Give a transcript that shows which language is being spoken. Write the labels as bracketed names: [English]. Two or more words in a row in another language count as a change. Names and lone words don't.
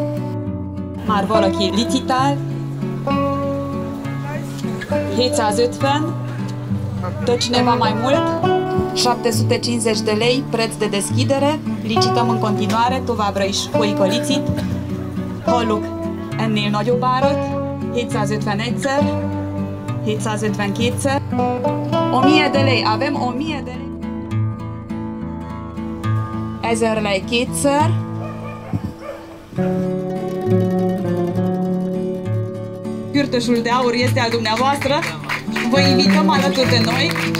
[Hungarian] Már valaki licitál. 750. [Romanian] Dă cineva mai mult. 750 de lei, preț de deschidere. Licităm în continuare, [Hungarian] továbbra is folyik a licit. Hallok ennél nagyobb árat. 751-szer, 752-szer. [Romanian] 1000 de lei, avem 1000 de lei. 1000 [Hungarian] lei kétszer. [Romanian] Kürtösul de aur este al dumneavoastră. Vă invităm alături de noi.